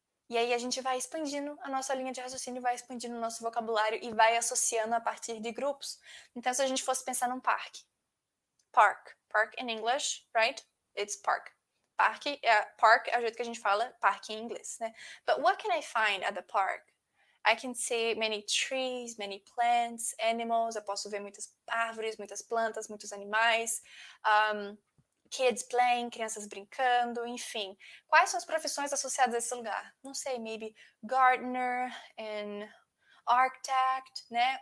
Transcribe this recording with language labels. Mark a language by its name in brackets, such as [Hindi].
[Portuguese] E aí a gente vai expandindo a nossa linha de raciocínio, vai expandindo o nosso vocabulário e vai associando a partir de grupos. Então, se a gente fosse pensar num parque. [English] Park in English, right? It's park. [Portuguese] Park é o jeito que a gente fala parque em inglês, né? [English] But what can I find at the park? I can see many trees, many plants, animals. [Portuguese] Eu posso ver muitas árvores, muitas plantas, muitos animais. [English] Kids playing, [Portuguese] crianças brincando, enfim. Quais são as profissões associadas a esse lugar? Não sei, [English] maybe gardener and architect, [Portuguese] né?